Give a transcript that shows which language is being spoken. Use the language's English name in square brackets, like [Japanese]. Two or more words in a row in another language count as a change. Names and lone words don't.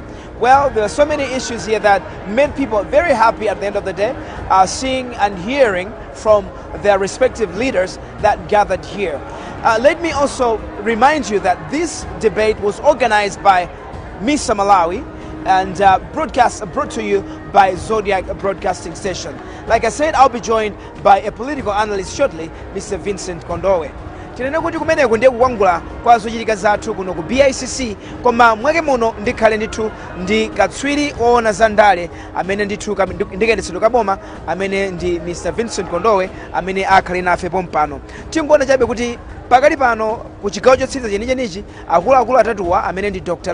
[English] Well, there are so many issues here that made people very happy at the end of the day, seeing and hearing from their respective leaders that gathered here. Let me also remind you that this debate was organized by Mr. Malawi and brought to you by Zodiac Broadcasting Station. Like I said, I'll be joined by a political analyst shortly, Mr. Vincent Kondowe. [Nyanja] Tinene kuti kumeneko ndiye kukwangula kwa zochitika zathu kuno ku BICC, koma mwake muno ndikhale ndithu ndi katswiri woona za ndale amene ndithu ndikayendetsedwe kaboma amene ndi Mr. Vincent Kondowe amene akhale nafe pompano. Tingoona chabe kuti pakali pano ku chigawo chotsiriza chenichenichi akuluakulu atatuwa amene ndi Dr.